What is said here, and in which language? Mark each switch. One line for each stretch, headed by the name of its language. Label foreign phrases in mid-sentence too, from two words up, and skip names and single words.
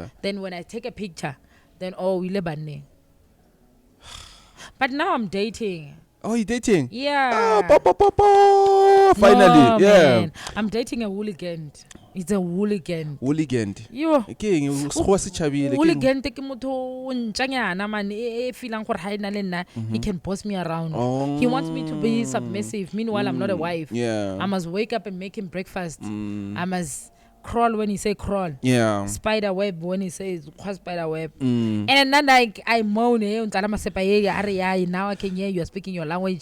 English: Then when I take a picture, then we lebane. But now I'm dating. Oh, you dating? Yeah. Finally. No, Yeah. man. I'm dating a hooligan. It's a hooligan. Hooligan. Yo. King,
Southern Sotho: Hooligan take motho ntjanyana man e feeling gore ha ina le nna
English: he can boss me around. Oh. He wants me to be submissive. Meanwhile, I'm not a wife. Yeah. I must wake up and make him breakfast. I must crawl when he say crawl. Yeah. Spider web when he says spider web. And then like I moan now I can hear you are speaking your language.